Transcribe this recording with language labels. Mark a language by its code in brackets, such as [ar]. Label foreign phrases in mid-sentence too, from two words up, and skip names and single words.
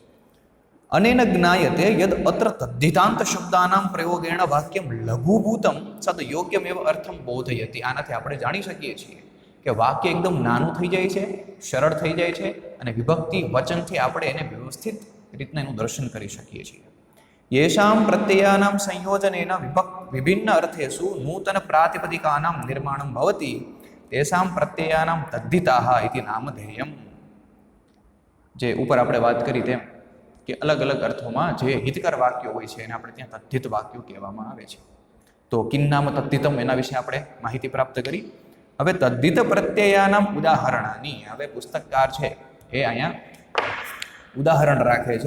[sa] अनेन ज्ञायते यद् अत्र तद्धितान्त शब्दानाम् प्रयोगेण वाक्यम् लघुभूतम् सद् योग्यमेव अर्थम् बोधयति. [gu] આનાથી આપણે જાણી શકીએ છીએ કે વાક્ય એકદમ નાનું થઈ જાય છે, સરળ થઈ જાય છે અને વિભક્તિ વચનથી આપણે એને વ્યવસ્થિત રીતના એનું દર્શન કરી શકીએ છીએ. [sa] येषां प्रत्ययानां संयोजनेन विभिन्न अर्थेषु नूतन प्रातिपदिकानां निर्माणं भवति तेषां प्रत्ययानां तद्धिताः इति नामधेयम्. [gu] જે ઉપર આપણે વાત કરી તેમ કે અલગ અલગ અર્થોમાં જે હિતકર વાક્યો હોય છે એને આપણે ત્યાં તદ્ધિત વાક્યો કહેવામાં આવે છે. તો [sa] किं नाम तद्धितम् [gu] એના વિશે આપણે માહિતી પ્રાપ્ત કરી. હવે [sa] तद्धित प्रत्ययानाम् उदाहरणानि, [gu] હવે પુસ્તકકાર છે એ અહીંયા ઉદાહરણ રાખે છે.